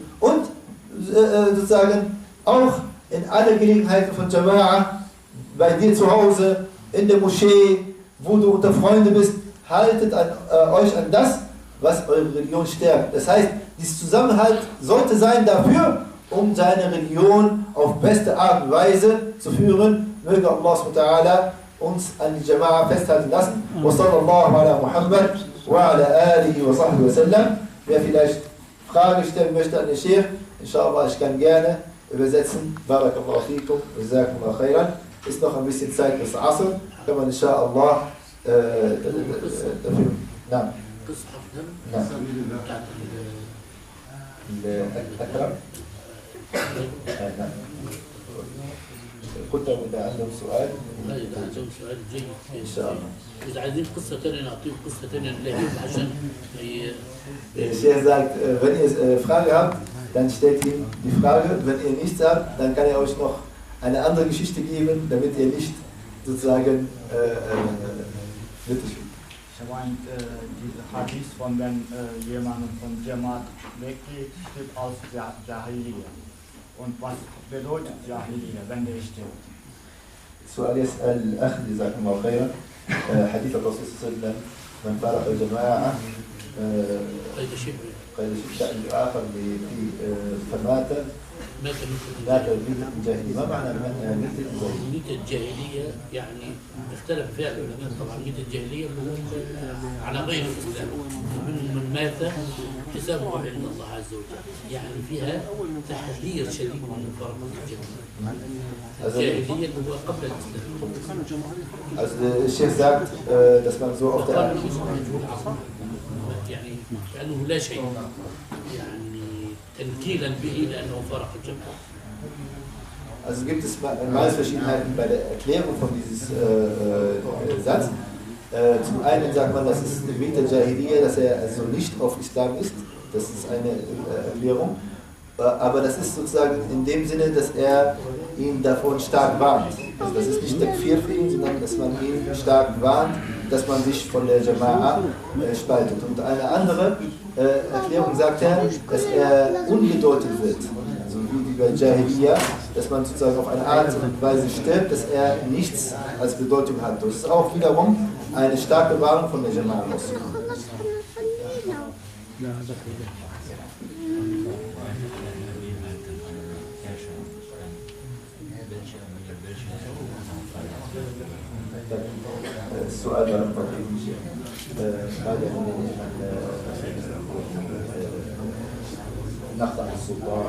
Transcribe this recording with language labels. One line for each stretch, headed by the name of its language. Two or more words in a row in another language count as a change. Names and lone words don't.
German: Und sozusagen auch in alle Gelegenheiten von Jama'a, bei dir zu Hause, in der Moschee, wo du unter Freunde bist, haltet euch an das, was eure Religion stärkt. Das heißt, dieses Zusammenhalt sollte sein dafür, um seine Religion auf beste Art und Weise zu führen. Möge Allah SWT uns an die Jama'a festhalten lassen.
Arabic: وصلى الله على محمد وعلى آله وصحبه وسلم.
German: Wer vielleicht Frage stellen möchte an den Sheikh, inshallah, ich kann gerne übersetzen.
Arabic: بارك الله فيكم، جزاكم الله خيرا.
German: Ist noch ein bisschen Zeit bis Asr. Kann man inshallah dafür. Nein.
Arabic: نعم. الأكرم. نعم. كنت إذا عندهم سؤال. لا إذا عندهم سؤال جيد. إن شاء الله. إذا عايزين قصة ثانية نعطيهم قصة ثانية لهم عشان.
German: Der Sheikh sagt, wenn ihr Frage habt, dann stellt ihm die Frage. Wenn ihr nichts habt, dann kann er euch noch eine andere Geschichte geben, damit ihr nicht sozusagen bitteschön. Ich meine, diese Hadith von wenn jemand von Jamaat weggeht, steht aus Jahiliya. Und was bedeutet Jahiliya, wenn der stirbt?
Arabic: السؤال يسأل الأخ جزاكم الله خيرا حديث الرسول صلى الله عليه وسلم من فارق الجماعة قيد شأن آخر فمات مات ميتة الجاهلية. ما معنى ميتة الجاهلية؟ ميتة الجاهلية يعني اختلف فيها العلماء طبعا. ميتة الجاهلية على غير الإسلام، من مات حسابه عند الله عز وجل، يعني فيها تحذير شديد من مفارقة الجاهلية. الجاهلية اللي هو قبل الإسلام.
German: Also der Sheikh sagt, dass man so auf der
Arabic: يعني كأنه لا شيء، يعني تنكيلا به لأنه فارق الجماعة.
German: Also gibt es Meinungsverschiedenheiten bei der Erklärung von diesem Satz. Zum einen sagt man, das ist
Arabic: ميتة الجاهلية,
German: dass er also nicht auf Islam ist. Das ist eine Erklärung. Aber das ist sozusagen in dem Sinne, dass er ihn davon stark warnt. Also das ist nicht Takfir für ihn, sondern dass man ihn stark warnt, dass man sich von der Jama'a spaltet. Und eine andere Erklärung sagt er, dass er unbedeutend wird. Also wie bei Jahiliya, dass man sozusagen auf eine Art und Weise stirbt, dass er nichts als Bedeutung hat. Das ist auch wiederum eine starke Warnung von der Jama'a aus.
Arabic: السؤال نخضع للسلطان